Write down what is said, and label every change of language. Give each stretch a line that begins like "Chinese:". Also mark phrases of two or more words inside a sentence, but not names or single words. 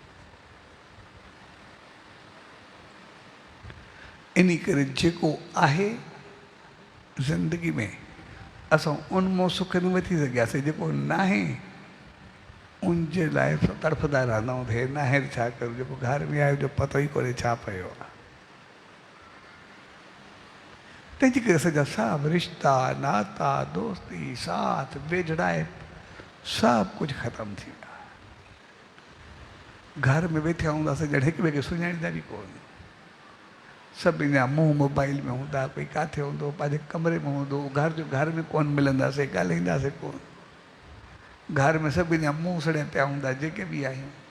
Sindhi: इन करे जेको आहे ज़िंदगी में असां उन मां सुख न वठी सघियासीं, जेको न आहे उनजे लाइ तड़फदा रहंदा आहियूं हे न आहे छा करूं जेको घर में आयो जो पतो ई कोन्हे छा पियो आहे तंहिंजे करे असांजा सभु रिश्ता नाता दोस्ती साथ वेझड़ाए सभु कुझु ख़तमु थी विया घर में वेठा हूंदासीं ॼण हिक ॿिए खे सुञाणींदा बि कोन सभिनी जा मुंहुं मोबाइल में हूंदा कोई किथे हूंदो पंहिंजे कमरे में हूंदो घर में कोन मिलंदासीं ॻाल्हाईंदासीं कोन घर में सभिनी जा मुंहुं सड़िया पिया हूंदा जेके बि आहियूं